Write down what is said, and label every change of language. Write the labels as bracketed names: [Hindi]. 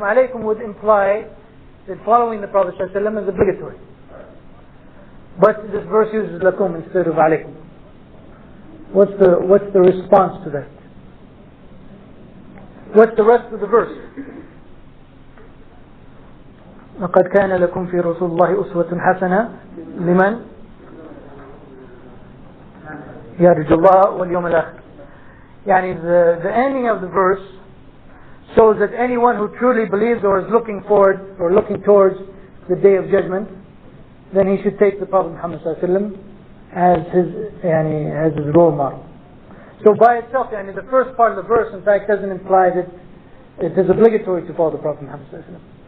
[English] Alaykum would imply that following the Prophet ﷺ is obligatory. But this verse uses lakum instead of alaykum. What's the response to that? What's the rest of the verse? [Arabic] لقد كان لكم في رسول الله أسوة حسنة لمن يرجو الله واليوم الآخر. [English] The ending of the verse shows that anyone who truly believes or is looking forward or looking towards the day of judgment, then he should take the Prophet Muhammad ﷺ as his role model. So by itself, the first part of the verse in fact doesn't imply that it is obligatory to follow the Prophet Muhammad ﷺ.